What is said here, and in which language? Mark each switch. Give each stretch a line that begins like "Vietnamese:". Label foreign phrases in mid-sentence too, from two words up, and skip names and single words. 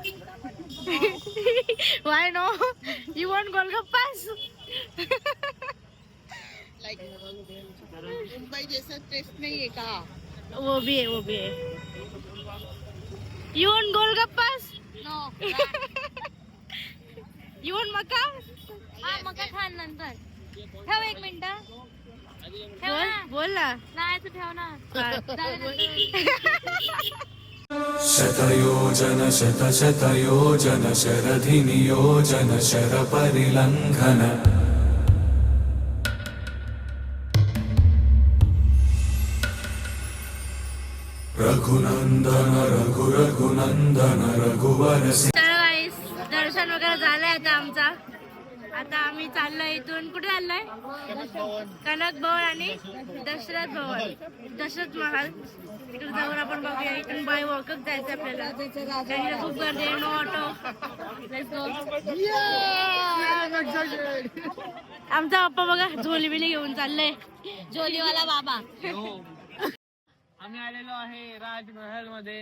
English: Why no? You want Golgappas?
Hindi: मुंबई जैसा टेस्ट नहीं है का? वो भी है, वो भी है.
English: You want Golgappas? नो You want Maca?
Marathi: हा मका खान नंतर ठेव 1 मिनिट बोल बोल ना. नाही तर ठेव ना.
Sanskrit: शतयोजन शतशतयोजन शरधिनियोजन शरपरिलङ्घन रघुनंदन रघुनंदन रघुवर
Marathi: दर्शन वगैरे झालंय आता आमचा. आता आम्ही चाललोय इथून, कुठे चाललोय? कनक भवन आणि दशरथ भवन, दशरथ महाल. तिकडे जाऊन आपण बघूया. इथून
English: by walkच
Marathi: जायचं आपल्याला, गाडीला खूप गर्दी आहे.
English: No auto. Let's go.
Marathi: आमचा पप्पा बघा झोली बिली घेऊन चाललंय, झोलीवाला बाबा. आम्ही आलेलो आहे राजमहल मध्ये.